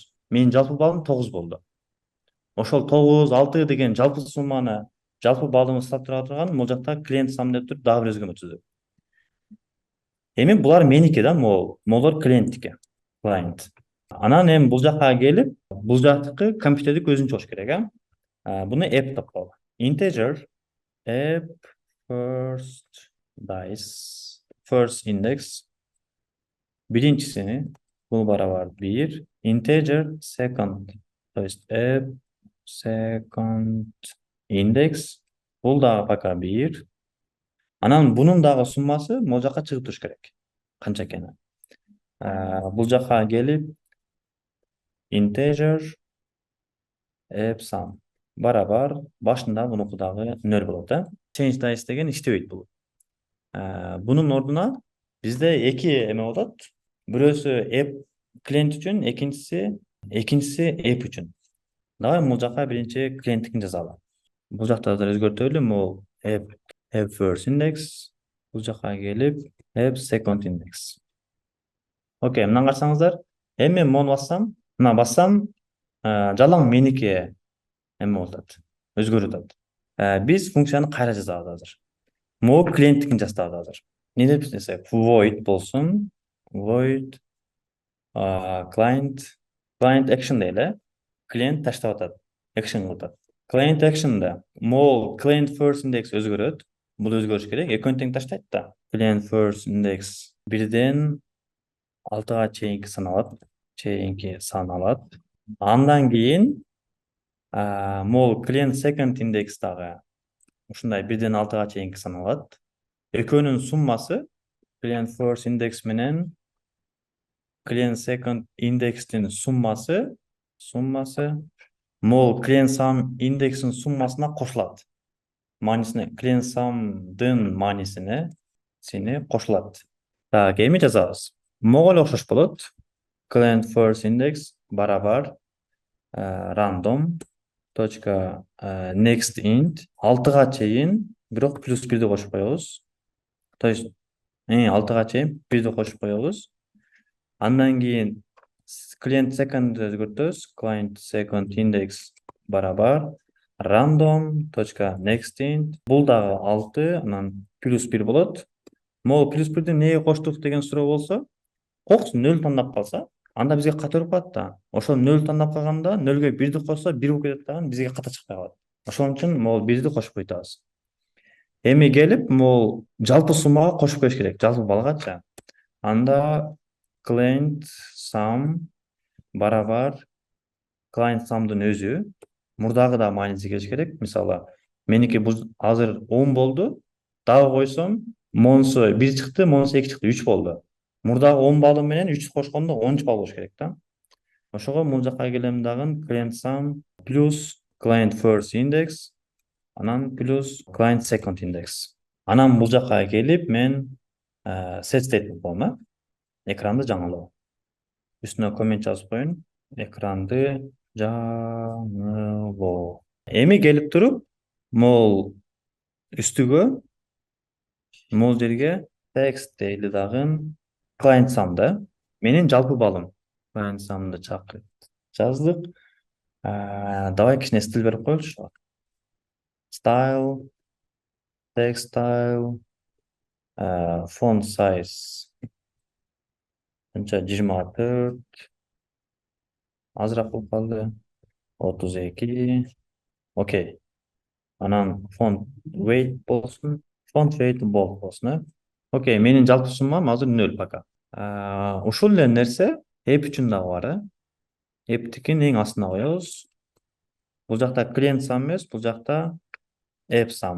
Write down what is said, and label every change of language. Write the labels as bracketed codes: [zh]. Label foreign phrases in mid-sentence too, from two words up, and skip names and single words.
[ky] Менин жалпы балым 9 болду. Ошол 9, 6 деген жалпы сумманы, жалпы балымды сап тура турган, могул жакта [en] client sum [ky] деп туруп дагы бир өзгөрмө түзөт. Эми булар меники да, могулар клиенттики. Client. Анан эми бул жака келип, бул жактыкы компьютердик өзүн чыгыш керек, Буну app деп коелу. [en] Integer app first dice first index [ky] биринчисини бул барабар [en] 1 integer second, [ru] то есть [en] app second index [ky] бул дагы пока [en] 1. [ky] Анан бунун дагы суммасы могул жака чыгып туруш керек. Канча экени? Бул жака келип [en] integer app sum [ky] барабар башында мунуку дагы 0 болот, [en] Change dice [ky] деген иштебейт бул. Бунун ордуна бизде 2 эме болот. Бирөөсү app клиент үчүн, экинчиси app үчүн. Давай бул жака биринчи клиенттикин жазалы. Бул жакта да өзгөртөлү, могул [en] app first index [ky] Бул жака келип [en] app second index. [ky] Окей, мынаны карасаңыздар. Эми мен мону бассам, мына бассам, жалаң меники эме болуп атат. Өзгөрүп атат. Биз функцияны кайра жазабыз азыр. Могу клиенттикин жазабыз азыр. Не деп десек, [en] void болсун, void client action дейли. [ky] Клиент таштап атат, action кылып атат. [en] Client action'да [ky] мол [en] client first index [ky] өзгөрөт. Бул өзгөрүш керек. Экөөнү тең таштайт да. [en] Client first index [ky] 1ден 6га чейинки саналат. Андан кийин мол [en] client second index [ky] дагы ушундай 1ден 6га чейинки саналат. Экөөнүн суммасы [en] client first index [ky] менен [en] client second index'тин [ky] суммасы мол [en] client sum index'in [ky] суммасына кошулат. Маанисине [en] client sum'дын [ky] маанисине кошулат. Так, эми жазабыз. Мого эле окшош болот. [en] Client first index [ky] барабар random точка [en] next int [ky] 6га чейин бирок плюс 1ди кошуп коебуз. [ru] То есть [ky] 6га чейин 1ди кошуп коебуз. Андан кийин [en] client second [ky] өзгөртөбүз. [en] Client second index барабар random точка next int. [ky] Бул дагы 6, анан плюс 1 болот. Могу плюс 1ди эмнеге коштук деген суроо болсо, кокс 0 тандап калса, анда бизге ката өтүп калат да. Ошол 0 тандап калганда 0ге 1ди кошсо 1 болуп кетет дагы, бизге ката чыкпай калат. Ошон үчүн могу 1ди кошуп койтабыз. Эми келип могу жалпы суммага кошуп коюш керек, жалпы балгачы. Анда [en] client sum [ky] барабар [en] client sum'дын [ky] өзү. Мурдагы да мааниси келиш керек. Мисалы, меники бул азыр 10 болду. Дагы койсом, монусу 1 чыкты, монусу 2 чыкты, 3 болду. Мурдагы 10 баллы менен 3 кошкондо 10 балл болуш керек да. Ошого бул жака келем дагы [en] client sum [ky] плюс [en] client first index, [ky] анан плюс [en] client second index. [ky] Анан бул жака келип мен [en] set statement [ky] коем, экранды жаңылоо. Үстүнө коммент жазып коюн. Экранды жаңылоо. Эми келип туруп, мол үстүгө, мол жерге text дейли дагы [en] client sum'да [ky] менин жалпы балым. [en] Client sum'ды [ky] жаздык. Давай кичине стиль берип коелучу. [en] Style, text style, font size канча 24, [ky] азыраак болуп калды. 32. Окей. Анан [en] font weight [ky] болсун. [en] Font weight bold болсун. [ky] Окей, менин жалпы суммам азыр 0 пока. Ушул эле нерсе app үчүн дагы бар. App'тикин эң астына коебуз. Бул жакта [en] client sum [ky] эмес, бул жакта [en] app sum.